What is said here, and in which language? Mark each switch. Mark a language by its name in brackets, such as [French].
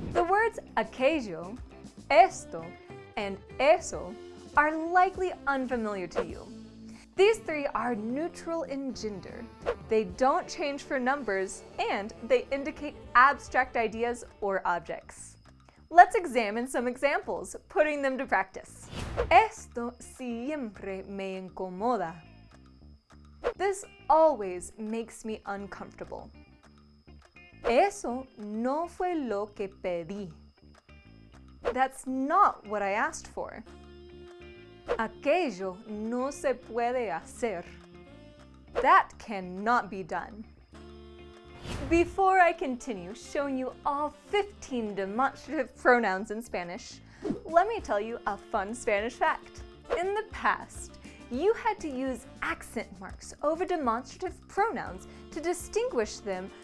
[English] The words aquello, esto, and eso are likely unfamiliar to you. These 3 are neutral in gender. They don't change for numbers, and they indicate abstract ideas or objects. Let's examine some examples, putting them to practice. [Spanish] Esto siempre me incomoda. [English] This always makes me uncomfortable. [Spanish] Eso no fue lo que pedí. [English] That's not what I asked for. [Spanish] Aquello no se puede hacer. [English] That cannot be done. Before I continue showing you all 15 demonstrative pronouns in Spanish, let me tell you a fun Spanish fact. In the past, you had to use accent marks over demonstrative pronouns to distinguish them